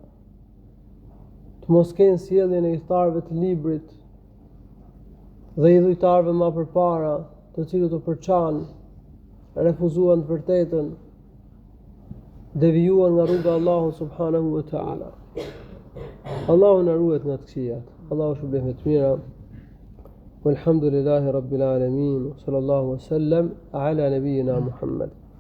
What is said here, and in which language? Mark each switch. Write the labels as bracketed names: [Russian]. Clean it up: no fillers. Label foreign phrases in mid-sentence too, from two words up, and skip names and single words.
[Albanian] të mos kenë sjelljen e udhëtarëve të librit dhe i dhujtarëve më përpara, të cilët u përçan, refuzuan të vërtetën, devijuan nga rruga e Allahut [Arabic] سبحانه وتعالى. [Albanian] Allahu na ruaj nga të këqijat. Allahu shpëlbej me të mira. [Arabic] والحمد لله رب العالمين. صلى الله عليه وسلم على نبينا محمد.